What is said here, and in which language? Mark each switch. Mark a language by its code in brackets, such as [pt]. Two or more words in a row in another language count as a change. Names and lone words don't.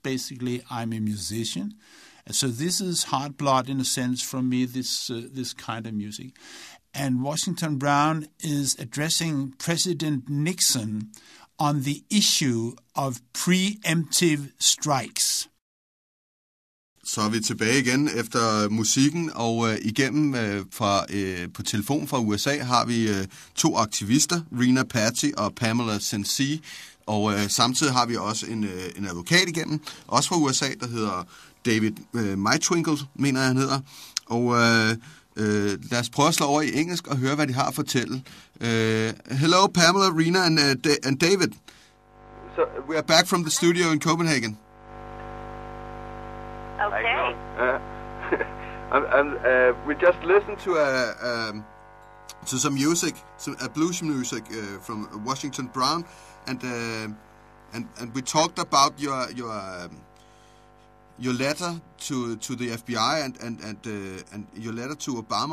[en] Basically, I'm a musician. So this is hard blood in a sense from me, this kind of music. And Washington Brown is addressing President Nixon on the issue of preemptive strikes. [da] Så er vi tilbage igen efter musikken, og igennem på telefon fra USA har vi to aktivister, Rena Patty og Pamela Senzee, og samtidig har vi også en advokat igennem, også fra USA, der hedder David Meiswinkle, mener jeg han hedder. Og lad os prøve at slå over i engelsk og høre, hvad de har at fortælle. [en] Hello, Pamela, Rena, and David. So We are back from the studio in Copenhagen. Okay. we just listened to some music, some blues music from Washington Brown, and we talked about your letter to the FBI and your letter to Obama.